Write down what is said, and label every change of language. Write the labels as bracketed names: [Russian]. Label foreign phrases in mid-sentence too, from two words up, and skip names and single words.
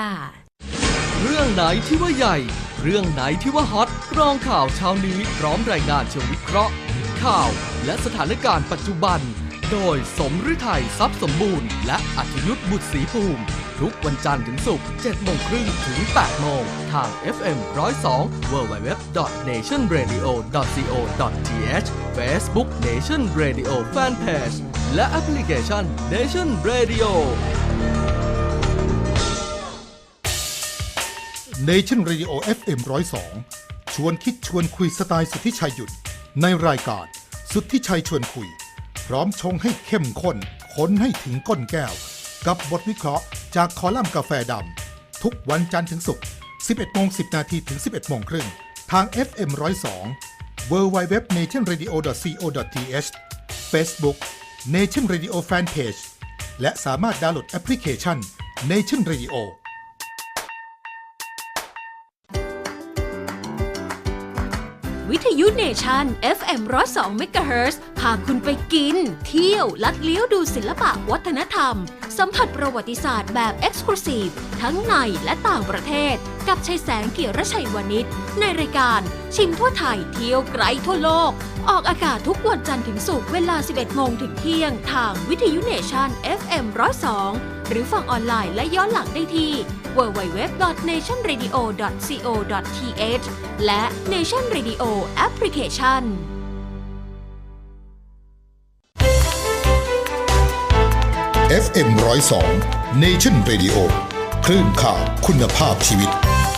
[Thai] เรื่องไหนที่ว่าใหญ่เรื่องไหนที่ว่าฮอตกรองข่าวเช้านี้พร้อมรายงานเชิงวิเคราะห์ข่าวและสถานการณ์ปัจจุบันโดยสมฤทัยทรัพย์สมบูรณ์และอัธยุทธบุตรศรีภูมิทุกวันจันทร์ถึงศุกร์ 7:30 ถึง 8:00 ทาง FM 102 www.nationradio.co.th Facebook Nation Radio Fanpage และแอปพลิเคชัน Nation Radio Nation Radio FM 102ชวนคิดชวนคุยสไตล์สุทธิชัยหยุ่นในรายการสุทธิชัยชวนคุยพร้อมชงให้เข้มข้นค้นให้ถึงก้นแก้วกับบทวิเคราะห์จากคอลัมน์กาแฟดำทุกวันจันทร์ถึงศุกร์ 11:10 น. ถึง 11:30 ทาง FM 102 www.nationradio.co.th Facebook Nation Radio Fanpage และสามารถดาวน์โหลดแอปพลิเคชัน Nation Radio วิทยุเนชั่น FM 102 MHz พาคุณไปกินเที่ยวลัดเลี้ยวดูศิลปะวัฒนธรรม สัมผัสประวัติศาสตร์แบบ Exclusive ทั้งในและต่างประเทศกับชัยแสงเกียรติชัยวณิชในรายการชิมทั่วไทยเที่ยวไกลทั่วโลกออกอากาศทุกวันจันทร์ถึงศุกร์เวลา 11 โมงถึงเที่ยงทางวิทยุเนชั่น FM 102 หรือฟังออนไลน์และย้อนหลังได้ที่ www.nationradio.co.th และ Nation Radio Application FM 102 Nation Radio คลื่นข่าวคุณภาพชีวิต